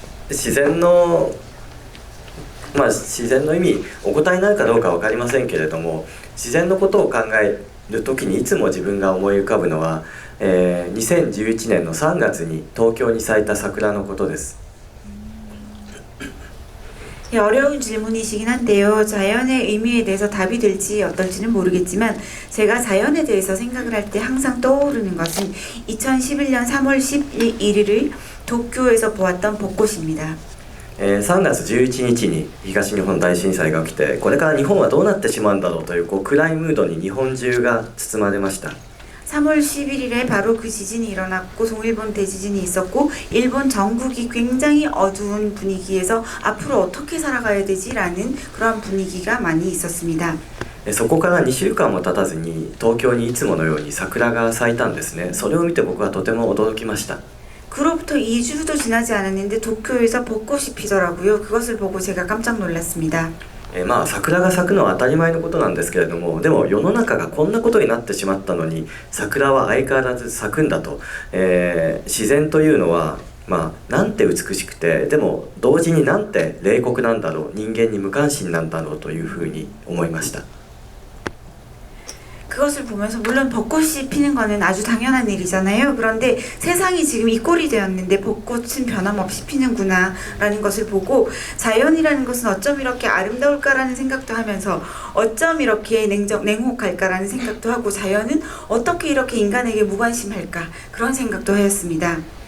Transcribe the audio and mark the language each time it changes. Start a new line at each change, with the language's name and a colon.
Japanese: 自然の自然の意味お答えになるかどうか分かりませんけれども自然のことを考える時にいつも自分が思い浮かぶのは、2011年の3月に東京に咲いた桜のことです。
Korean: 어려운 질문이시긴 한데요. 자연의 의미에 대해서 답이 될지 어떨지는 모르겠지만 제가 자연에 대해서 생각을 할 때 항상 떠오르는 것은 2011년 3월 11일을 도쿄에서 보았던 벚꽃입니다.
Japanese: 3月11日に東日本大震災が起きてこれから日本はどうなってしまうんだろうという暗いムードに日本中が包まれました。 3
Korean: 3월 11일에 바로 그 지진이 일어났고 동일본 대지진이 있었고 일본 전국이 굉장히 어두운 분위기에서 앞으로 어떻게 살아가야 되지라는 그런 분위기가 많이 있었습니다.
Japanese: そこから2週間も経たずに東京にいつものように桜が咲いたんですね。それを見て僕はとても驚きました。
Korean: 그로부터 2주도 지나지 않았는데 도쿄에서 벚꽃이 피더라고요. 그것을 보고 제가 깜짝 놀랐습니다.
Japanese: まあ桜が咲くのは当たり前のことなんですけれども、でも世の中がこんなことになってしまったのに桜は相変わらず咲くんだと、自然というのはまあなんて美しくて、でも同時になんて冷酷なんだろう、人間に無関心なんだろうというふうに思いました。
Korean: 그것을 보면서 물론 벚꽃이 피는 거는 아주 당연한 일이잖아요. 그런데 세상이 지금 이 꼴이 되었는데 벚꽃은 변함없이 피는구나 라는 것을 보고 자연이라는 것은 어쩜 이렇게 아름다울까라는 생각도 하면서 어쩜 이렇게 냉혹할까라는 생각도 하고 자연은 어떻게 이렇게 인간에게 무관심할까 그런 생각도 하였습니다.